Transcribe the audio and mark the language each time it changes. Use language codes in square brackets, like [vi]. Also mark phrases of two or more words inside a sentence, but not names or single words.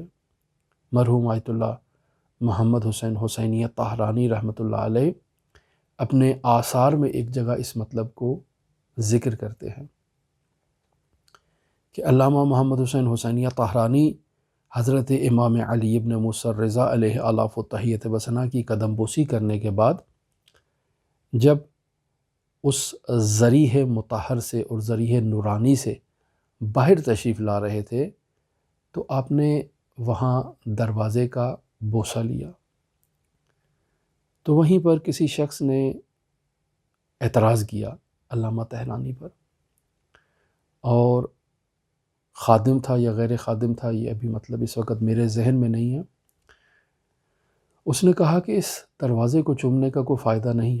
[ur] مرحوم آیت اللہ محمد حسین حسینیہ طاہرانی رحمۃ اللہ علیہ اپنے آثار میں ایک جگہ اس مطلب کو ذکر کرتے ہیں کہ علامہ محمد حسین حسینیہ طاہرانی حضرت امام علی ابن موسیٰ رضا [ar] علیہ آلاف و تحیت و ثنا [ur] کی قدم بوسی کرنے کے بعد جب اس ذریح مطہر سے اور ذریح نورانی سے باہر تشریف لا رہے تھے تو آپ نے وہاں دروازے کا بوسہ لیا، تو وہیں پر کسی شخص نے اعتراض کیا علامہ طاہرانی پر، اور خادم تھا یا غیر خادم تھا یہ ابھی مطلب اس وقت میرے ذہن میں نہیں ہے، اس نے کہا کہ اس دروازے کو چومنے کا کوئی فائدہ نہیں ہے۔